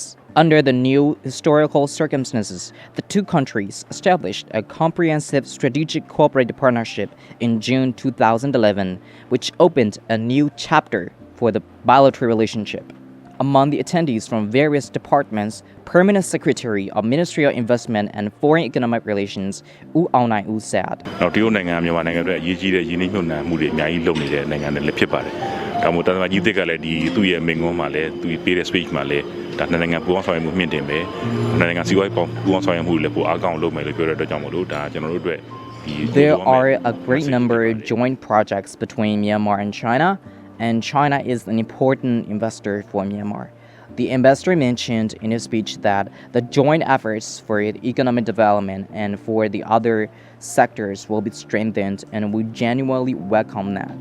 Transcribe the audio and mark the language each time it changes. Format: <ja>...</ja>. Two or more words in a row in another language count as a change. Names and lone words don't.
<en>Under the new historical circumstances, the two countries established a comprehensive strategic cooperative partnership in June 2011, which opened a new chapter for the bilateral relationship. Among the attendees from various departments, Permanent Secretary of Ministry of Investment and Foreign Economic Relations, Wu Aonai-U said.</en> <my>တရုတ်နိုင်ငံမြန်မာနိုင်ငံအတွက်အရေးကြီးတဲ့ယင်းနှိမ့်နှံမှုတွေအများကြီးလုပ်နေတဲ့နိုင်ငံတွေလည်းဖြစ်ပါတယ်။ဒါမှမဟုတ်တန်တမာကြီးသစ်ကလည်းဒီသူ့ရဲ့မိန့်ခွန်းမှာလည်းသူပေးတဲ့ speech မှာလည်းဒါနိုင်ငံပူးပေါင်းဆောင်ရွက်မှုမြင့်တင်ပဲ။နိုင်ငံစီးပွားရေးပူးပေါင်းဆောင်ရွက်မှုလည်းပိုအားကောင်းလုပ်မယ်လို့ပြောတဲ့အတွက်ကြောင့်မို့လို့ဒါကျွန်တော်တို့အတွက် There</my> <en>are a great number of joint projects between Myanmar and China, and China is an important investor for Myanmar. The ambassador mentioned in his speech that the joint efforts for economic development and for the other sectors will be strengthened, and we genuinely welcome that.</en>